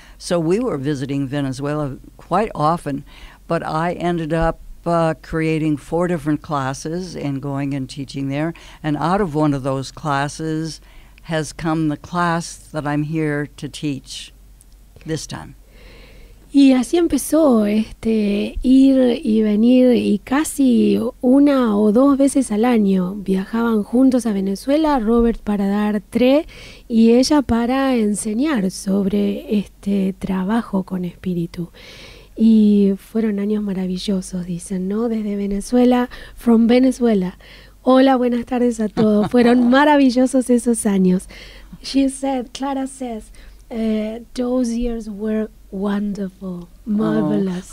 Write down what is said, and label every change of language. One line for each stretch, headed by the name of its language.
English: So we were visiting Venezuela quite often. But I ended up creating 4 different classes and going and teaching there. And out of one of those classes has come the class that I'm here to teach this time.
Spanish: Y así empezó ir y venir, y casi 1 o 2 veces al año viajaban juntos a Venezuela, Robert para dar T.R.E. y ella para enseñar sobre este trabajo con espíritu. Y fueron años maravillosos, dicen, ¿no? Desde Venezuela,
English: from Venezuela.
Spanish: Hola, buenas tardes a todos. Fueron maravillosos esos años.
English: Clara says, Those years were wonderful, marvelous.